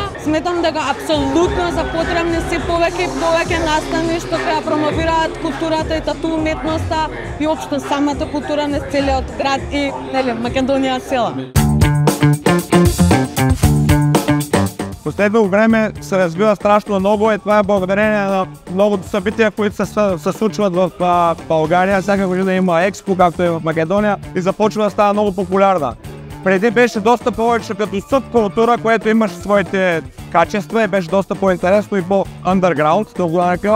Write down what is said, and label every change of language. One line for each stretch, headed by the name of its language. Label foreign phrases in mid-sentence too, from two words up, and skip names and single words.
Macedonian: Сметам дека апсолутно се потребни се повеќе и повеќе настани што ќе промовираат културата и тату уметноста и општо самата култура на целиот град и Македонија села.
Bulgarian: Последно време се развива страшно много и това е благодарение на многото събития, които се случват в България. Всяка година има експо, както и в Македония, и започва да става много популярна. Преди беше доста повече като субкултура, което имаше своите качества и беше доста по-интересно и по-underground.